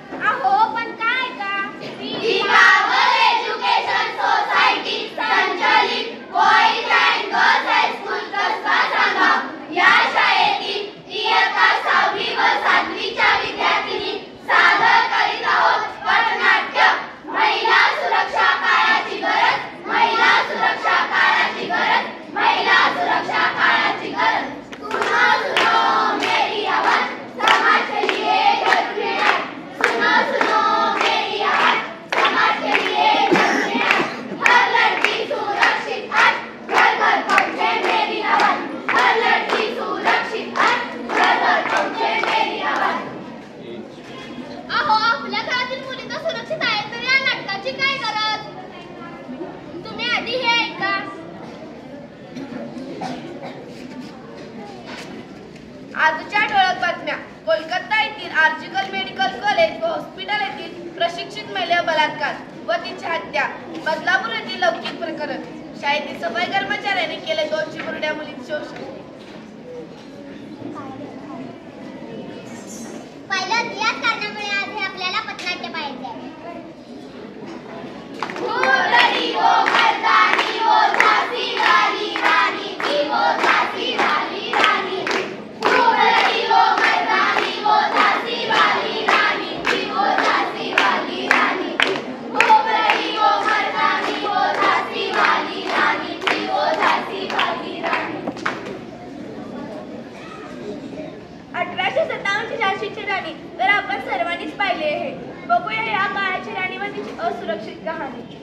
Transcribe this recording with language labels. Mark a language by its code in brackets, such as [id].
[mr] अहो पण काय ऐका? विभागल एज्युकेशन सोसायटी संचालित boys and girls high school Kasba सांगाव या शाळेतील इयत्ता 6वी व 7वीच्या विद्यार्थिनी सादर करीत आहोत पथनाट्य. महिला सुरक्षा काळाची गरज, महिला सुरक्षा काळाची गरज, महिला सुरक्षा काळाची गरज. [hi] सुनो सुनो मेरी आवाज, समाज के लिए जरूरी है. सुनो सुनो मेरी आवाज, समाज के लिए जरूरी है. हर लड़की सुरक्षित है, घर घर पहुंचे मेरी आवाज. हर लड़की सुरक्षित है, घर घर पहुंचे मेरी आवाज. [mr] अहो आपल्या घरातील मुली तर सुरक्षित आहेत तर या नाटकाची काय गरज? तुम्ही आधी हे ऐका. आजच्या ठळक बातम्या. कोलकाता येथील आर्जिकल मेडिकल कॉलेज व हॉस्पिटल येथील प्रशिक्षित महिला बलात्कार व तिची हत्या. बदलापूर येथील लौकिक प्रकरण. शाळेतील सफाई कर्मचाऱ्याने केले 2 चिमुरड्या मुलींचे शोषण. पाहिलं, याच कारणामुळे आज हे आपल्याला पथनाट्य पाहायचे आहे. [hi] वो मर्दानी वो झांसी वाली रानी थी, वो झांसी वाली रानी. वो मर्दानी वो झांसी वाली रानी थी, वो झांसी वाली रानी. वो मर्दानी वो झांसी वाली रानी थी, वो झांसी वाली रानी. [mr] 1857 ची झाशीची राणी तर आपण सर्वांनीच पाहिले आहे. बघूया या काळाची राणी व तिची असुरक्षित कहाणी.